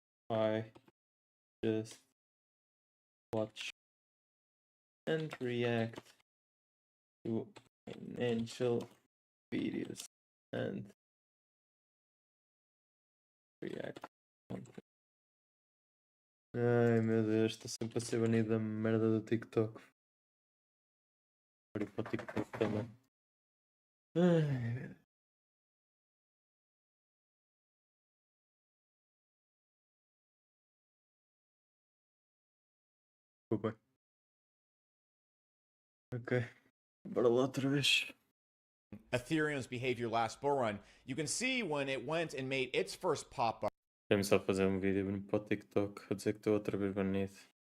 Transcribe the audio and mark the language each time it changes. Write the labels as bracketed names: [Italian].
[English] I just watch and react to financial videos and react. [Portuguese] Ai meu Deus, estou sempre a ser banido da merda do TikTok. Vou ir para o TikTok também. Ai. Desculpa. Ok, bora lá outra vez. [English] Ethereum's behavior last bull run, you can see when it went and made its first pop-up. [Portuguese] Quero só fazer um vídeo para o TikTok a dizer que estou outra vez banido.